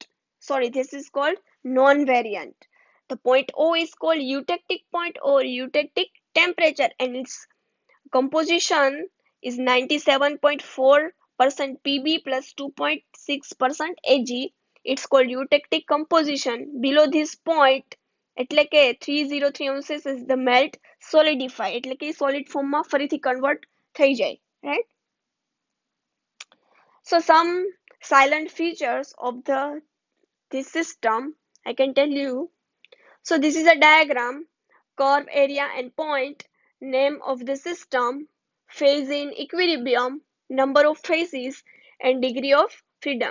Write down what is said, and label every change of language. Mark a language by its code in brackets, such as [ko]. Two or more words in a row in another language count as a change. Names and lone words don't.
[en] Sorry, this is called non-variant. The point O is called eutectic point or eutectic temperature, and its composition is 97.4% Pb plus 2.6% Ag. It's called eutectic composition. Below this point, [gu] એટલે કે 303 અંશ [en] is the melt solidify, [gu] એટલે કે [en] solid form [gu] માં ફરીથી convert થઈ જાય, [en] right? So some silent features of this system I can tell you. So this is a diagram, curve, area and point, name of the system, phase in equilibrium, number of phases and degree of freedom.